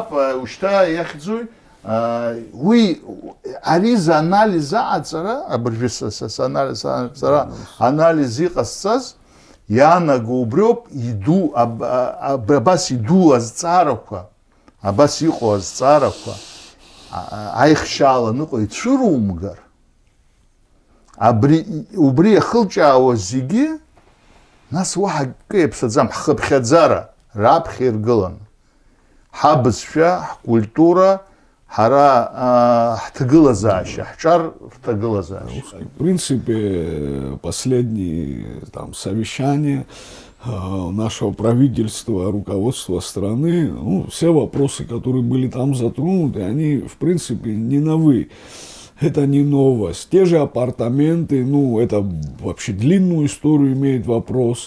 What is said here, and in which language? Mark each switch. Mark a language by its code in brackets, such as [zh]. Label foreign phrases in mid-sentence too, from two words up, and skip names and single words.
[ab] ушьҭа иахьӡуи, уи ари заанализ аҟаҵара, абыржәы сара анализ иҟасҵаз, иаанаго убриоуп иду, абас иду азҵаарақәа, абас иҟоу азҵаарақәа аихшьааланы ыҟоу ицәырумгар, убри иахылҿиаауаз зегьы, нас уаҳа акы иаԥсаӡам, ҳхыԥхьаӡара раԥхьа иргылан. Ҳабызшәа, ҳкультура, ҳара ҳҭагылазаашьа, ҳҿар рҭагылазаашьа. [ru] В принципе, последние там совещания нашего правительства, руководства страны, ну, все вопросы, которые были там затронуты, они, в принципе, не новые. Это не новость. Те же апартаменты, ну, это вообще длинную историю имеет вопрос.